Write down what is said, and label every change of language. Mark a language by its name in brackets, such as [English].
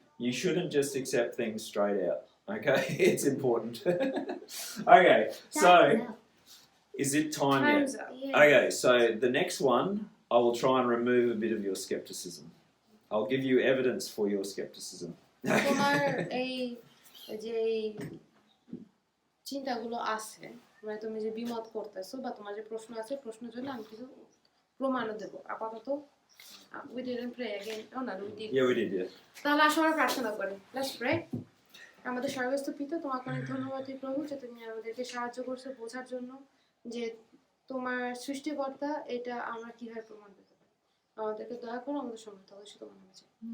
[English] You shouldn't just accept things straight out. Okay, it's important. Okay, so is it time yet? Time's up. Okay, so the next one, I will try and remove a bit of your skepticism. I'll give you evidence for your skepticism. [Bangla] তোমার এই যে চিন্তাগুলো আছে, মানে তুমি যে বিমত করতেছো বা তোমার যে প্রশ্ন আছে, প্রশ্নের জন্য আমি কিছু প্রমাণও দেবো। [English] আপাতত we didn't pray again. Oh no, we did. Yeah, we did, yeah. [Bangla] তাহলে আসো আমরা প্রার্থনা করি। [English] Let's pray. [Bangla] আমাদের স্বর্গস্থ পিতা, তোমাকে অনেক ধন্যবাদ প্রভু যে তুমি আমাদেরকে সাহায্য করছো বোঝার জন্য যে তোমার সৃষ্টিকর্তা, এটা আমরা কিভাবে প্রমাণ পেতে পারি। আমাদেরকে দয়া করো, আমাদের সঙ্গে থাকো, সেটা মনে হচ্ছে।